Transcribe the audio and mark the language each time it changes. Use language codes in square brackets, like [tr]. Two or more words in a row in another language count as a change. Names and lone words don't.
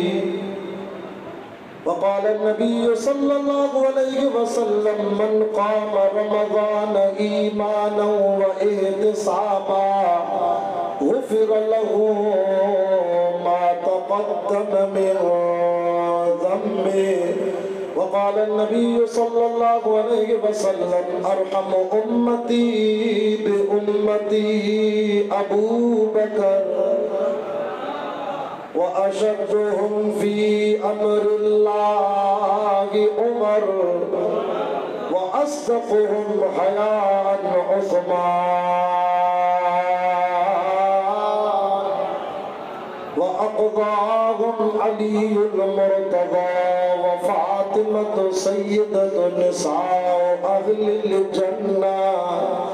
[ar] وقال النبي صلى الله عليه وسلم من قام رمضان إيمانا واحتسابا غفر له ما تقدم من ذنبه. وقال النبي صلى الله عليه وسلم أرحم أمتي بأمتي أبو بكر وأشدهم في أمر الله عمر وأصدقهم حياء عثمان وأقضاهم علي المرتضى وفاطمة سيدة نساء أهل الجنة.